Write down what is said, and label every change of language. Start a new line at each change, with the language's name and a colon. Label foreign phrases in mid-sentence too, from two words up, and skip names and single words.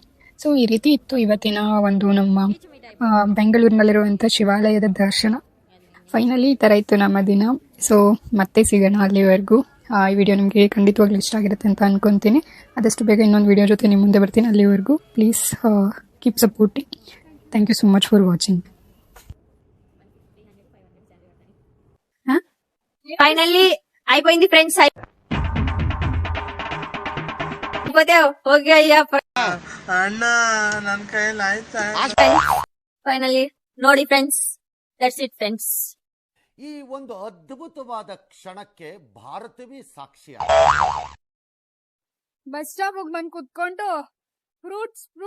Kannada: ಸೊ ಈ ರೀತಿ ಇತ್ತು ಇವತ್ತಿನ ಒಂದು ನಮ್ಮ ಬೆಂಗಳೂರಿನಲ್ಲಿರುವಂಥ ಶಿವಾಲಯದ ದರ್ಶನ. ಫೈನಲಿ ಈ ಥರ ಇತ್ತು ನಮ್ಮ ದಿನ. ಸೊ ಮತ್ತೆ ಸಿಗೋಣ. ಅಲ್ಲಿವರೆಗೂ ಈ ವಿಡಿಯೋ ನಿಮಗೆ ಖಂಡಿತವಾಗ್ಲೂ ಇಷ್ಟ ಆಗಿರುತ್ತೆ ಅಂತ ಅನ್ಕೊಂತೀನಿ. ಆದಷ್ಟು ಬೇಗ ಇನ್ನೊಂದು ವಿಡಿಯೋ ಜೊತೆ ನಿಮ್ಮ ಮುಂದೆ ಬರ್ತೀನಿ.
English: ಅಲ್ಲಿವರೆಗೂ please keep supporting. thank you so much for watching.
Telugu: ఫైనల్లీ అయిపోయింది ఫ్రెండ్స్. అయిపోతే ఓకే అయ్యా.
Kannada: ಅಣ್ಣ ನನ್ ಕೈಯಲ್ಲಿ ಆಯ್ತಾ? ಫೈನಲಿ ನೋಡಿ ಫ್ರೆಂಡ್ಸ್,
English: that's it friends.
Kannada: ಈ ಒಂದು ಅದ್ಭುತವಾದ ಕ್ಷಣಕ್ಕೆ ಭಾರತವೇ ಸಾಕ್ಷಿ.
English: bus stop
Kannada: ಹೋಗಿ ಬಂದು ಕುತ್ಕೊಂಡು ಫ್ರೂಟ್ಸ್